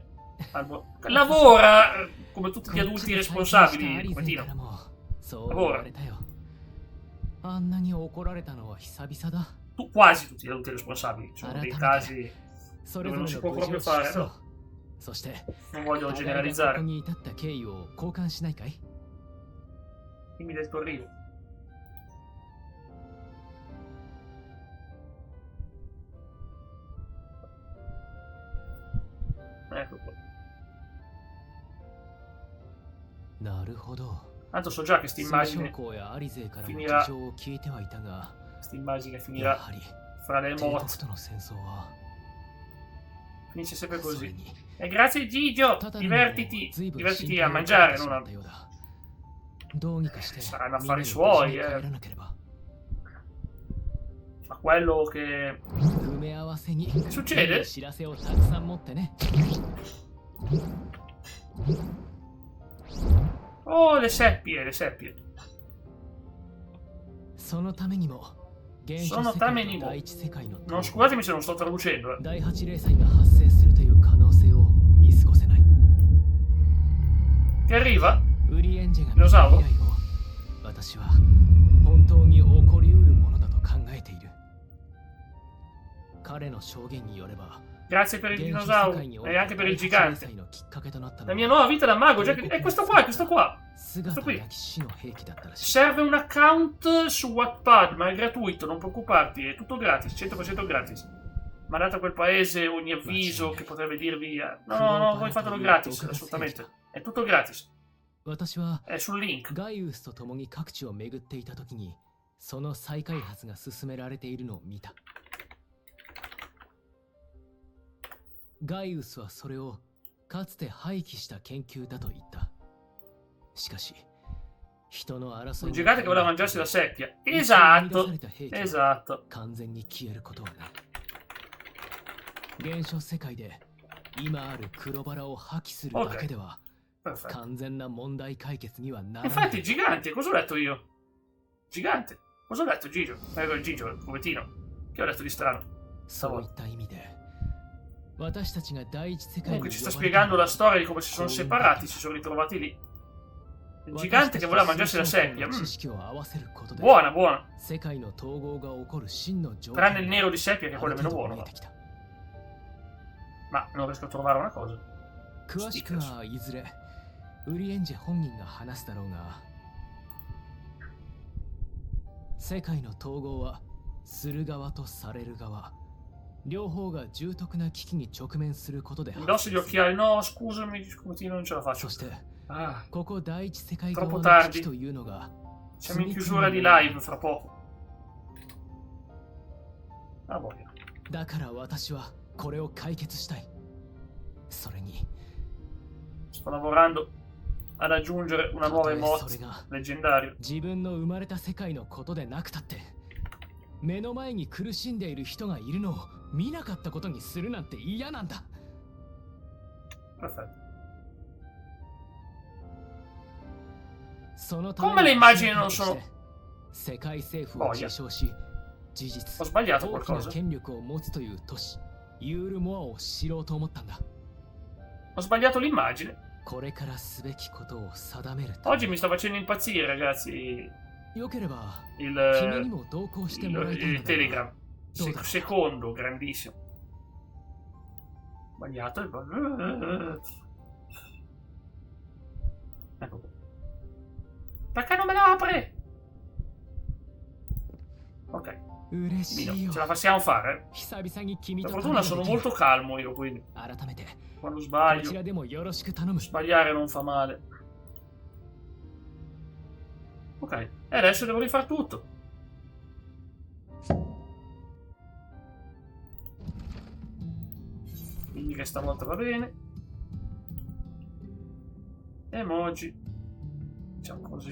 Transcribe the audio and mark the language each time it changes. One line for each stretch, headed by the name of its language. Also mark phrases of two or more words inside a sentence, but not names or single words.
Italian: Lavora come tutti gli adulti responsabili, Covetino. Lavora. quasi tutti gli adulti responsabili. Ci sono dei casi dove non si può proprio fare, no?
Japanese: そして
Italian: Non voglio
Japanese: こ
Italian: generalizzare.
Japanese: こに至った経緯を交換しないかい？
Italian: Dimmi del tuo arrivo. Ecco qua.
Japanese: なるほど。
Italian: Tanto so già che
Japanese: 数
Italian: questa
Japanese: 将
Italian: immagine
Japanese: 校やアリ勢からも
Italian: finirà
Japanese: 事情を聞いてはいたが、 や
Italian: finirà
Japanese: はり
Italian: fra le
Japanese: 帝国
Italian: morti.
Japanese: との戦争は
Italian: Finisce sempre
Japanese: それ
Italian: così.
Japanese: に
Italian: E grazie Gigio,
Japanese: ただでも随
Italian: divertiti,
Japanese: 分
Italian: divertiti
Japanese: 心
Italian: a
Japanese: 配をかけ
Italian: mangiare,
Japanese: てし
Italian: non
Japanese: ま
Italian: a...
Japanese: ったようだ。どうにかして
Italian: Saranno
Japanese: みんな
Italian: affari
Japanese: で無事
Italian: suoi,
Japanese: に帰らなければ。
Italian: Ma quello che...
Japanese: 埋め合わせに
Italian: succede?
Japanese: いい知らせをたくさん持ってね。
Italian: Oh, le seppie, le seppie.
Japanese: そのためにも原始
Italian: Sono
Japanese: 世た界めにとも第一世界の
Italian: Non scusatemi se non sto traducendo, eh.
Japanese: 第八零災が発生するという可能性を見過ごせない。
Italian: Ti arriva?
Japanese: ウリエンジェが見ロザオた未来を私は本当に起こりうるものだと考えている。彼の証言によれば
Italian: Grazie per il
Japanese: 原始世
Italian: dinosauro
Japanese: 界におい
Italian: e
Japanese: て
Italian: anche per il
Japanese: 第八零
Italian: gigante.
Japanese: 災のきっかけとなったの
Italian: La
Japanese: は
Italian: mia nuova vita da mago, già che... È questo qua, questo qua.
Japanese: 姿
Italian: qui.
Japanese: 焼き死の兵器だったらしい。
Italian: Serve un account su Wattpad, ma è gratuito, non preoccuparti, è tutto gratis, 100% gratis. Mandate a quel paese ogni avviso che potrebbe dirvi... No, no, no, voi fatelo gratis, assolutamente. È tutto gratis.
Japanese: 私は
Italian: È sul link.
Japanese: ガイウスと共に各地を巡っていた時にその再開発が進められているのを見た。ガイウスはそれをかつて廃棄した研究だと言った。しかし人の争い
Italian: Un gigante che voleva mangiarsi la seppia. Esatto, esatto.
Japanese: 完全に消えることはない。現象世界で今ある黒バラを破棄するだけでは
Italian: Perfetto.
Japanese: 完全な問題解決にはならない。
Italian: Infatti, gigante, cosa ho detto io? Gigante. Cosa ho detto, Gigio? Gigio, il povettino. Che ho detto di strano? そういった意味で私たちが第一世界 Comunque ci sta spiegando la storia di come si sono separati, si sono ritrovati lì. Il gigante che voleva mangiarsi la seppia. Buona, buona. Tranne il nero di seppia, che è quello meno buono. Ma non riesco a trovare una cosa.
Japanese: 詳しくはいずれウリエンジェ本人が話すだろうが、世界の統合はする側とされる側両方が重篤な危機に直面することで発
Italian: Indosso gli occhiali. No, scusami, non ce la faccio.
Japanese: そして
Italian: Ah,
Japanese: ここ第一世界側
Italian: troppo
Japanese: の
Italian: tardi.
Japanese: 危機というのが
Italian: Siamo in chiusura di live fra poco. Ah, voglia.
Japanese: だから私はこれを解決したい。それに
Italian: Sto lavorando ad aggiungere una nuova
Japanese: たとえ
Italian: emote
Japanese: それが
Italian: leggendario.
Japanese: 自分の生まれた世界のことでなくたって目の前に苦しんでいる人がいるのを見なかったことにするなんて嫌なんだ。
Italian: Perfetto.
Japanese: そのた
Italian: Come
Japanese: め
Italian: le
Japanese: に
Italian: immagini non sono...
Japanese: 世界政府を自称し事実
Italian: Ho sbagliato
Japanese: 大きな
Italian: qualcosa?
Japanese: 権力を持つという都市ユールモアを知ろうと思ったんだ。
Italian: Ho sbagliato l'immagine.
Japanese: これからすべきことを定める
Italian: Oggi mi sta facendo impazzire, ragazzi,
Japanese: よければ
Italian: il,
Japanese: 君にも同行してもらいたい
Italian: il
Japanese: のだが
Italian: Telegram. Secondo, grandissimo. Sbagliato. Ecco qua. Perché non me lo apre? Ok.
Japanese: 嬉しい
Italian: Mino,
Japanese: よ。
Italian: ce la possiamo fare?
Japanese: 久々に君
Italian: Per
Japanese: と
Italian: fortuna sono molto calmo io, quindi
Japanese: 改めて
Italian: quando
Japanese: こち
Italian: sbaglio,
Japanese: らでもよろしく頼む。
Italian: sbagliare non fa male. Ok, e adesso devo rifare tutto. Quindi che stavolta va bene. Emoji. Facciamo così.